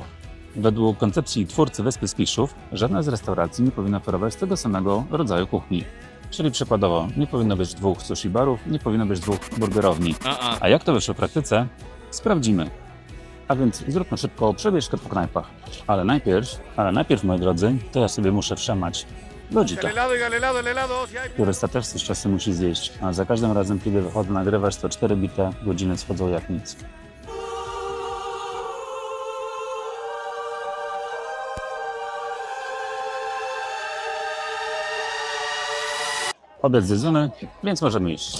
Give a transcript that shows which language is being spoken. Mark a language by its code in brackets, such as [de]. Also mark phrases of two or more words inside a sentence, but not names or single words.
[pl] Według koncepcji twórcy Wyspy Spiszów, żadna z restauracji nie powinna oferować tego samego rodzaju kuchni. Czyli przykładowo, nie powinno być 2 sushi barów, nie powinno być 2 burgerowni. A jak to wyszło w praktyce? Sprawdzimy. A więc zróbmy szybko przebieżkę po knajpach. Ale najpierw, moi drodzy, to ja sobie muszę wszamać lodzika, [es] El helado, el helado. Si hay... [pl] który też z czasem musi zjeść. A za każdym razem, kiedy wychodzę nagrywać, to 4 bite godziny schodzą jak nic. Obiad zjedzony, więc możemy iść.